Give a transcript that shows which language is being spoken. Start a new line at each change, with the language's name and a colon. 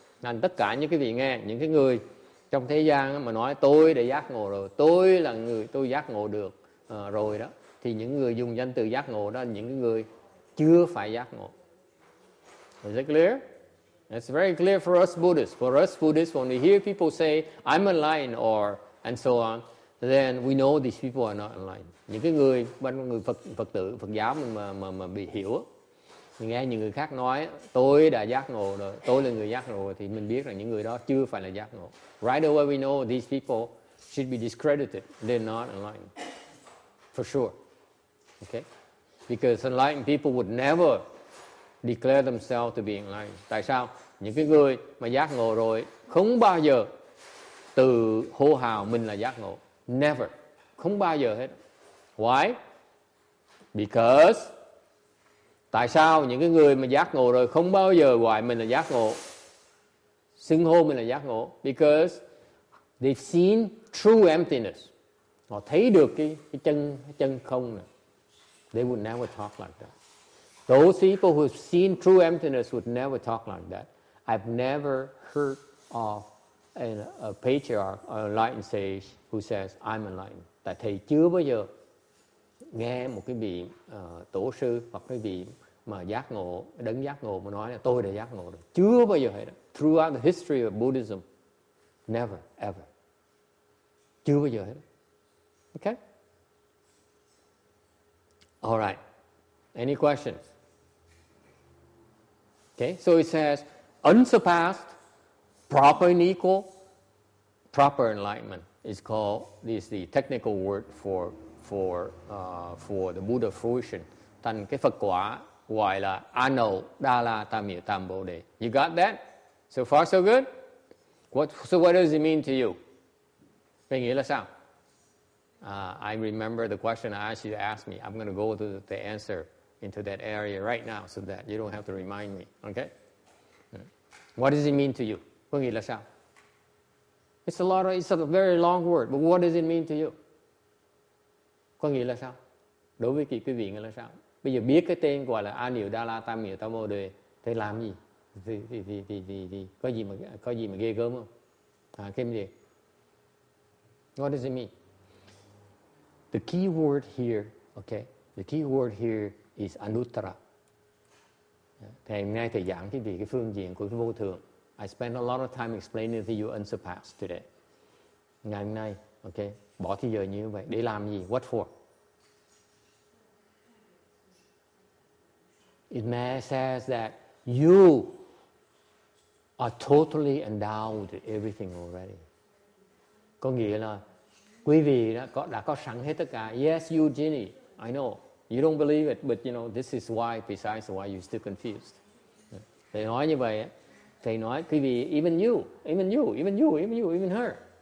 Vietnamese: Nên tất cả những cái vị nghe, những cái người trong thế gian mà nói tôi đã giác ngộ rồi, tôi là người tôi giác ngộ được rồi đó, thì những người dùng danh từ giác ngộ đó là những người chưa phải giác ngộ.
English: Is it clear? It's very clear for us Buddhists. For us Buddhists, when we hear people say I'm enlightened or and so on, then we know these people are not enlightened.
Vietnamese: Những cái người Phật giáo mà bị hiểu, mình nghe những người khác nói tôi đã giác ngộ rồi, tôi là người giác ngộ rồi, thì mình biết là những người đó chưa phải là giác ngộ.
English: Right away we know these people should be discredited. They're not enlightened. For sure. Okay? Because enlightened people would never declare themselves to be enlightened.
Vietnamese: Tại sao? Những cái người mà giác ngộ rồi không bao giờ từ hô hào mình là giác ngộ.
English: Never.
Vietnamese: Không bao giờ hết.
English: Why? Because
Vietnamese: tại sao những cái người mà giác ngộ rồi không bao giờ gọi mình là giác ngộ, xưng hô mình là giác ngộ?
English: Because they've seen true emptiness.
Vietnamese: Họ thấy được cái chân không này.
English: They would never talk like that. Those people who've seen true emptiness would never talk like that. I've never heard of a patriarch or a enlightened sage who says I'm enlightened.
Vietnamese: Tại thầy chưa bao giờ nghe một cái vị tổ sư hoặc cái vị mà giác ngộ, đấng giác ngộ mà nói là tôi đã giác ngộ rồi. Chưa bao giờ hết.
English: Throughout the history of Buddhism, never, ever.
Vietnamese: Chưa bao giờ hết. Okay?
English: All right. Any questions? Okay, so it says unsurpassed, proper and equal, proper enlightenment is called, is the technical word for the Buddha fruition.
Vietnamese: Thành cái Phật quả gọi là Anuttara Tam Miệu Tam Bồ Đề.
English: You got that? So far so good? So what does it mean to you?
Vietnamese: Cái nghĩa là sao?
English: I remember the question I asked you to ask me. I'm going to go to the answer into that area right now so that you don't have to remind me. Okay? What does it mean to you?
Vietnamese: Có nghĩa là sao?
English: It's a very long word, but what does it mean to you?
Vietnamese: Có nghĩa là sao? Đối với quý vị nghĩa là sao? Bây giờ biết cái tên gọi là Anuttara Tam Miệu Tam Bồ Đề thì làm gì? Thì có gì mà ghê gớm không? Cái gì?
English: What does it mean? The key word here, okay? The key word here is Anuttara.
Vietnamese: Thì hôm nay thầy giảng cái phương diện của cái vô thượng.
English: I spent a lot of time explaining to you unsurpassed today.
Vietnamese: Ngày hôm nay, okay? Bỏ thời giờ như vậy để làm gì?
English: What for? It says that you are totally endowed with everything already.
Vietnamese: Có nghĩa là quý vị đã có sẵn hết tất cả.
English: Yes, Eugenie, I know. You don't believe it, but you know, this is why, precisely why you're still confused.
Vietnamese: Để nói như vậy, Thầy nói quý vị,
English: even you, even her.